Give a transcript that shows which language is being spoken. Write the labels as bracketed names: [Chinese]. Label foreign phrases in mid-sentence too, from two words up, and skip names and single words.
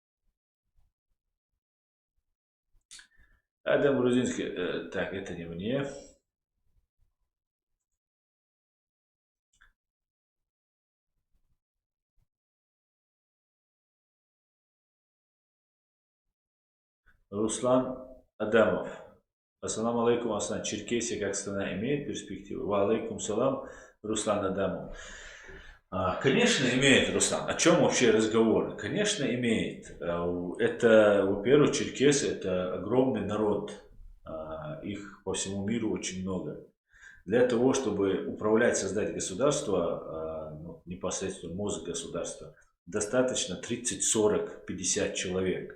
[Russian] Адам Грузинский. Так, это не мне. Руслан Адамов. [Arabic] السلام عليكم, Аслан. [Russian] Черкесия как страна имеет перспективу? [Arabic] وعليكم السلام, [Russian] Руслан Адамов. Конечно, имеет, Руслан. О чем вообще разговор? Конечно, имеет. Это, во-первых, черкесы – это огромный народ. Их по всему миру очень много. Для того, чтобы управлять, создать государство, непосредственно мозг государства, достаточно 30, 40, 50 человек.